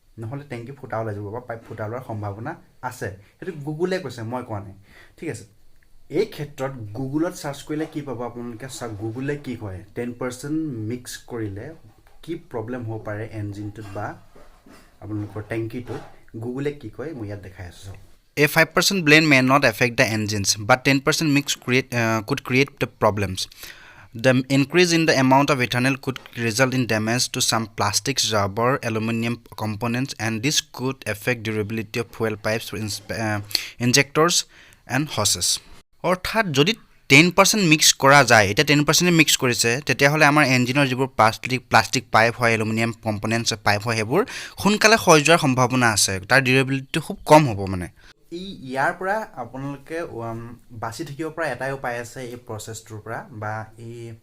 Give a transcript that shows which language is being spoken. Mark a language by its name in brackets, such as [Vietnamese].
[Assamese] নহ'লে টেংকি ফুটা ওলাই যাব বা পাইপ ফুটা ওলোৱাৰ সম্ভাৱনা আছে। সেইটো গুগলে কৈছে, মই কোৱা নাই, ঠিক আছে। এই ক্ষেত্ৰত গুগলত চাৰ্চ কৰিলে কি পাব আপোনালোকে চাওক, গুগলে কি কয় 10% মিক্স কৰিলে কি প্ৰব্লেম হ'ব পাৰে ইঞ্জিনটোত বা আপোনালোকৰ টেংকিটোত। গুগলে কি কয় মই ইয়াত দেখাই আছোঁ চাওক। [English] A 5% blend may not affect the engines, but 10% mix could create the problems. The increase in the amount of ethanol could result in damage to some plastics, rubber, aluminum components, and this could affect durability of fuel pipes, injectors, and hoses. [Assamese] অৰ্থাৎ যদি 10% mix কৰা যায়, এতিয়া 10% mix কৰিছে, তেতিয়াহ'লে আমাৰ ইঞ্জিনৰ যিবোৰ প্লাষ্টিক পাইপ হয়, এলুমিনিয়াম কম্পনেণ্টছ পাইপ হয়, সেইবোৰ সোনকালে ক্ষয় যোৱাৰ সম্ভাৱনা আছে, তাৰ ডিউৰেবিলিটি খুব কম হ'ব। মানে ইয়াৰ পৰা আপোনালোকে বাচি থাকিব পৰা এটাই উপায় আছে এই প্ৰচেছটোৰ পৰা বা এই